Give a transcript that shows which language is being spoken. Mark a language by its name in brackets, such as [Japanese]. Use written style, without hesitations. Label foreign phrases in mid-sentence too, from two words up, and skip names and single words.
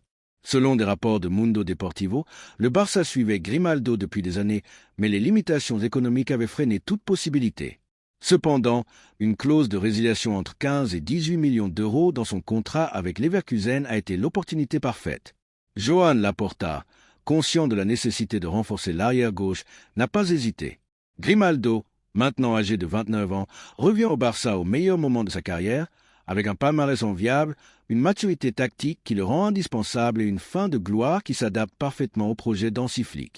[French] Selon des rapports de Mundo Deportivo, le Barça suivait Grimaldo depuis des années, mais les limitations économiques avaient freiné toute possibilité. Cependant, une clause de résiliation entre 15 et 18 millions d'euros dans son contrat avec Leverkusen a été l'opportunité parfaite. Joan Laporta, conscient de la nécessité de renforcer l'arrière-gauche, n'a pas hésité. Grimaldo, maintenant âgé de 29 ans, revient au Barça au meilleur moment de sa carrière, avec un palmarès enviable, une maturité tactique qui le rend indispensable et une fin de gloire qui s'adapte parfaitement au projet d'Hansi Flick.